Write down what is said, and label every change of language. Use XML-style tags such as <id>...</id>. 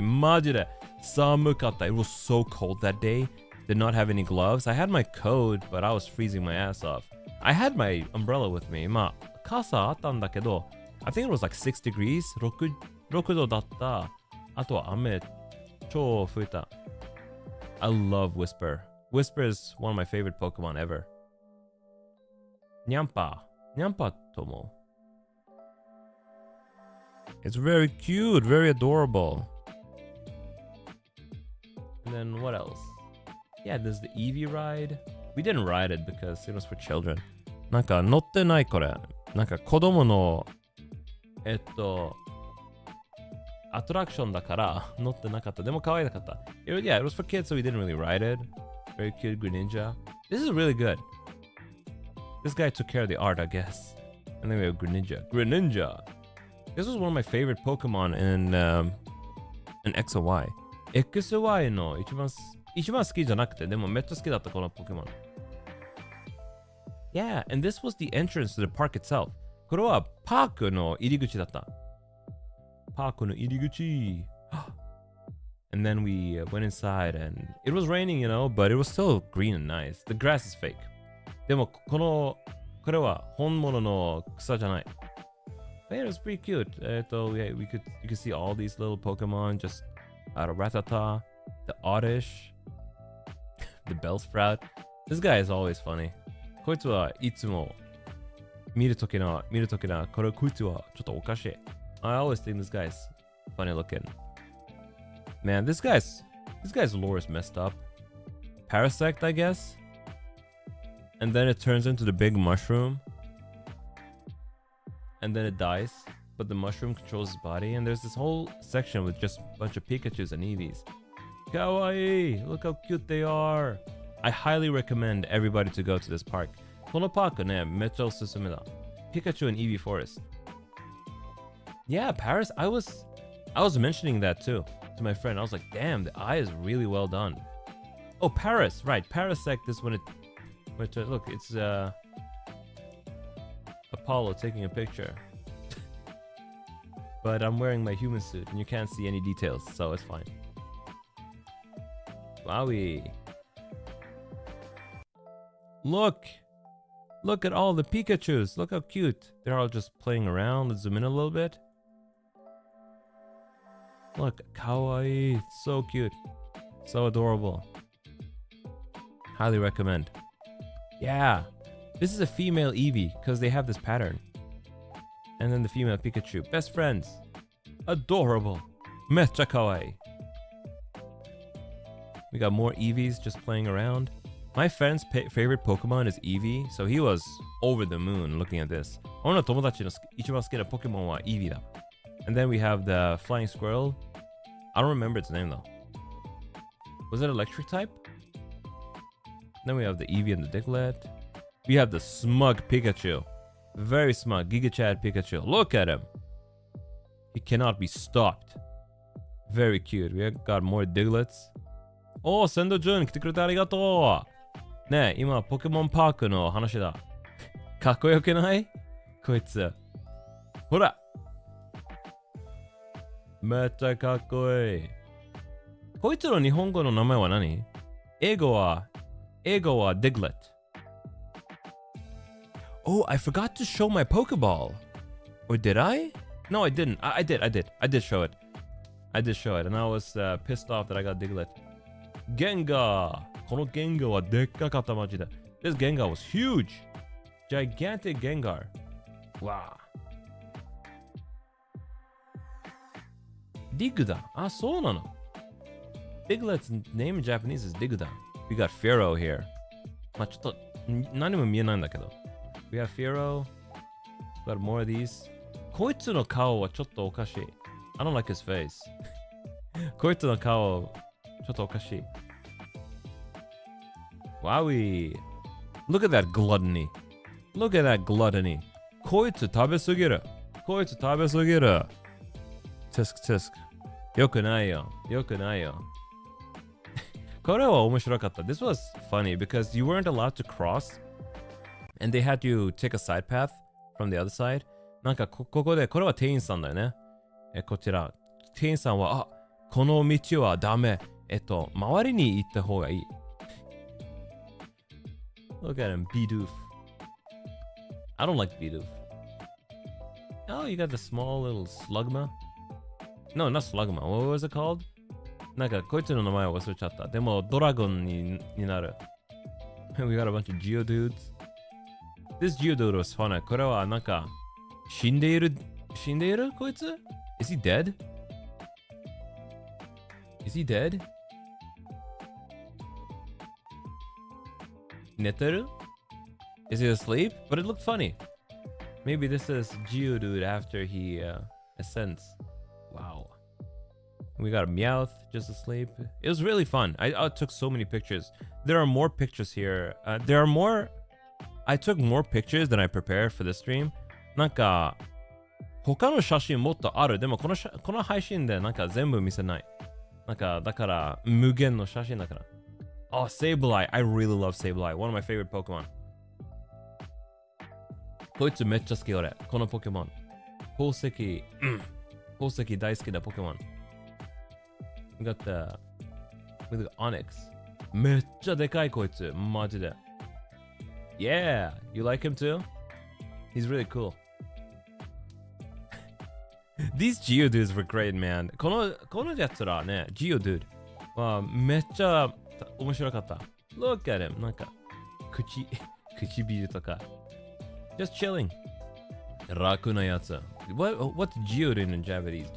<ja>Majide samukatta.</ja> <en>It was so cold that day. Did not have any gloves. I had my coat, but I was freezing my ass off. I had my umbrella with me.</en> <ja>まあ、傘あったんだけど、</ja> <en>I think it was like 6 degrees.</en> <ja>6度だった。あとは雨、超吹いた。</ja> <en>I love Whisper. Whisper is one of my favorite Pokemon ever. Nyampa. Nyampa Tomo. It's very cute, very adorable. And then what else? Yeah, there's the Eevee ride. We didn't ride it because it was for children.</en> <ja>なんか乗ってないこれ。なんか子供のアトラクションだから乗ってなかった。でも可愛かった。</ja> <en>Yeah, it was for kids, so we didn't really ride it. Very cute Greninja. This is really good. This guy took care of the art, I guess. And then we have Greninja. Greninja! This was one of my favorite Pokemon in X and Y.</en> <ja>X and Y の一番好きじゃなくて、でもめっちゃ好きだったこの Pokemon.</ja> <en>Yeah, and this was the entrance to the park itself.</en> <ja>これはパークの入り口だった。パークの入り口。</ja> <en>And then we went inside and it was raining, you know, but it was still green and nice. The grass is fake.</en> <ja>でもこれは本物の草じゃない。</ja> <en>But yeah, it was pretty cute. Yeah, you could see all these little Pokemon just out of Rattata, the Oddish, the Bellsprout. This guy is always funny.</en> <ja>こいつはいつも見るときなこいつはちょっとおかしい。</ja> <en>I always think this guy's funny looking. Man, this guy's lore is messed up. Parasect, I guess. And then it turns into the big mushroom. And then it dies. But the mushroom controls his body. And there's this whole section with just a bunch of Pikachus and Eevees. Kawaii! Look how cute they are! I highly recommend everybody to go to this park.</en> <ja>このパークね、めっちゃおすすめだ。</ja> <en>Pikachu and Eevee Forest. Yeah, Paris. I was mentioning that too to my friend. I was like, damn, the eye is really well done. Oh, Paris, right. Parasect is when it look, it's Apollo taking a picture. But I'm wearing my human suit and you can't see any details, so it's fine. Wowie. Look at all the Pikachus. Look how cute. They're all just playing around. Let's zoom in a little bit. Look, kawaii. So cute. So adorable. Highly recommend. Yeah. This is a female Eevee because they have this pattern. And then the female Pikachu. Best friends. Adorable. Mecha kawaii. We got more Eevees just playing around. My friend's favorite Pokemon is Eevee, so he was over the moon looking at this.</en> <ja>俺の友達の一番好きな Pokemon は Eevee だ。</ja> <en>And then we have the flying squirrel. I don't remember its name though. Was it electric type? Then we have the Eevee and the Diglett. We have the smug Pikachu. Very smug. Giga Chad Pikachu. Look at him. He cannot be stopped. Very cute. We have got more Digletts.</en> <ja>Oh, Sendo Jun 来てくれてありがとう。ねえ、今ポケモンパークの話だ。かっこよくないこいつ。ほら。めっちゃかっこいい。こいつの日本語の名前は何？英語はDiglett.</ja> <en>Oh, I forgot to show my Pokeball. Or did I? No, I didn't. I did show it. I did show it, and I was pissed off that I got Diglett. Gengar!</en> <ja>この Gengar はでっかかったマジで。</ja> <en>This Gengar was huge! Gigantic Gengar. Wow.</en> <ja>Digudon. あ、そうなの。</ja> <en>Diglett's name in Japanese is Digudon. We got Pharaoh here.</en> <ja>まあちょっと何も見えないんだけど。</ja> <en>We have Pharaoh. We got more of these.</en> <ja>こいつの顔はちょっとおかしい。</ja> <en>I don't like his face.</en> <ja>こいつの顔ちょっとおかしい。</ja> <en>Wowie. Look at that gluttony. Look at that gluttony.</en> <ja>こいつ食べすぎる。こいつ食べすぎる。Tisk tisk. よくないよ。よくないよ。これは面白かった。</ja> <en>This was funny because you weren't allowed to cross and they had to take a side path from the other side.</en> <ja>なんかここで、これは店員さんだよね。こちら。店員さんは、この道はダメ。周りに行った方がいい。</ja> <en>Look at him, Bidoof. I don't like Bidoof. Oh, you got the small little Slugma. No, not Slugma. What was it called?</en> <ja>なんかこいつの名前を忘れちゃった。でもドラゴンになる。</ja> <en>We got a bunch of Geodudes. This Geodude was fun.</en> <ja>これはなんか死んでいるこいつ ?</ja> <en>Is he dead? Is he dead?</en> <ja>寝てる</ja> <en>Is he asleep? But it looked funny. Maybe this is Geodude after he ascends. Wow. We got a Meowth just asleep. It was really fun. I took so many pictures. There are more pictures here. I took more pictures than I prepared for this stream.</en> <ja>なんか他の写真もっとある。でもこの配信でなんか全部見せない。なんかだから無限の写真だから。</ja> <en>Oh, Sableye. I really love Sableye. One of my favorite Pokemon.</en> <ja>こいつめっちゃ好き俺。このポケモン。宝石大好きなポケモン。</ja> <en>We got the Onyx.</en> <ja>めっちゃでかいこいつ。マジで。</ja> <en>Yeah, you like him too? He's really cool. These Geodudes were great, man.</en> <ja>このやつらね、Geodude はめっちゃ面白かった。</ja> <en>Look at him.</en> <ja>なんか唇とか。</ja> <en>Just chilling.</en> <ja>楽なやつ。</ja> <en>What's Geodude in Japanese?</en>